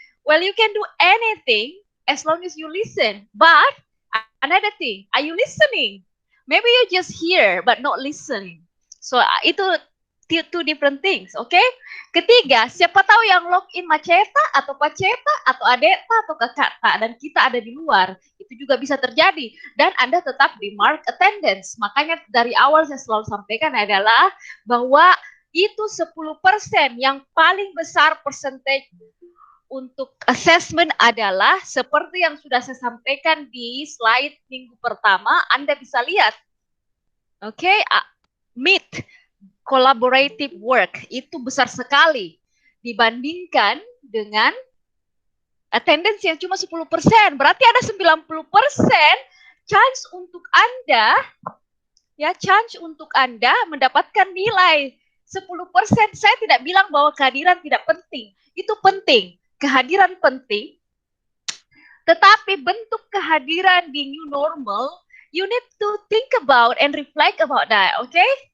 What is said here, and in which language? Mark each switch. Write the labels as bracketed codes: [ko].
[en] Well, you can do anything as long as you listen. But, another thing, are you listening? Maybe you just hear, but not listening. So, itu two different things, oke? [id] Ketiga, siapa tahu yang login Maceta atau Paceta atau Adeta atau Kakak dan kita ada di luar, itu juga bisa terjadi dan Anda tetap di mark attendance. Makanya dari awal saya selalu sampaikan adalah bahwa itu 10% yang paling besar percentage untuk assessment adalah seperti yang sudah saya sampaikan di slide minggu pertama, Anda bisa lihat. Oke, meet collaborative work itu besar sekali dibandingkan dengan attendance yang cuma 10%. Berarti ada 90% chance untuk Anda mendapatkan nilai 10%. Saya tidak bilang bahwa kehadiran tidak penting. Itu penting. Kehadiran penting. Tetapi bentuk kehadiran di [en] new normal, you need to think about and reflect about that, okay?